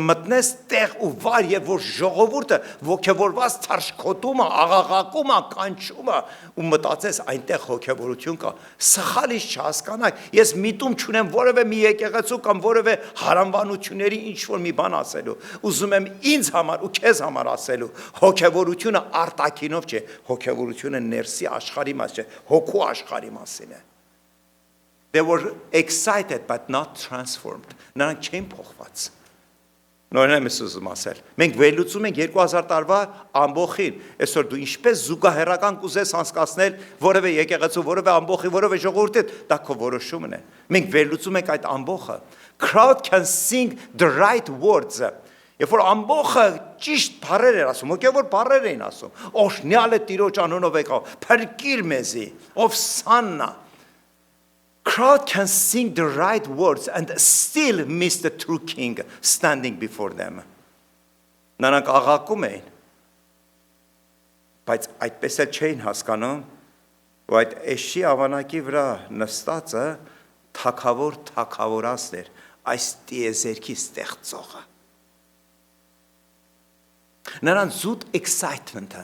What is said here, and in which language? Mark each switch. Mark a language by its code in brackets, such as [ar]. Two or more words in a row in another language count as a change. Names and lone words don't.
[hy] մտնես տեղ ու վար, եւ որ ժողովուրդը ոգևորված թարշքոտում է, աղաղակում է, կանչում է ու մտածես այնտեղ հոգևորություն կա, սխալից չհասկանաք, ես միտում չունեմ որևէ մի եկեղեցու կամ որևէ հարանվանությունների ինչ որ մի բան ասելու, ուզում եմ ինձ համար ու քեզ համար ասելու, հոգևորությունը արտաքինով չէ, հոգևորությունը ներսի աշխարհի մասին չէ, հոգու աշխարհի մասին է։ [en] They were excited but not transformed. [hy] Նրանք չեն փոխված։ Նորեն եմ ուզում ասել, մենք վերլուծում ենք 2000 տարվա ամբոխին, այսօր դու ինչպես զուգահեռական կուզես անցկացնել որևէ եկեղեցու, որևէ ամբոխի, որևէ ժողովրդի, դա քո որոշումն է։ Մենք վերլուծում ենք այդ ամբոխը։ [en] Crowd can sing the right words. [hy] Երբ որ ամբոխը ճիշտ բառեր էր ասում, հոգևոր բառեր էին ասում, օրհնյալ է Տիրոջ անունով եկավ, փրկիր մեզի, ով սաննա։ [en] Crowd can sing the right words and still miss the true king standing before them. [hy] Նրանք աղաղակում էին, բայց այդպես էլ չէին հասկանում, որ այդ էշի ավանակի վրա նստածը թագավորացն էր, այս տիեզերքի ստեղծողը։ Նրան զուտ excitement-ը,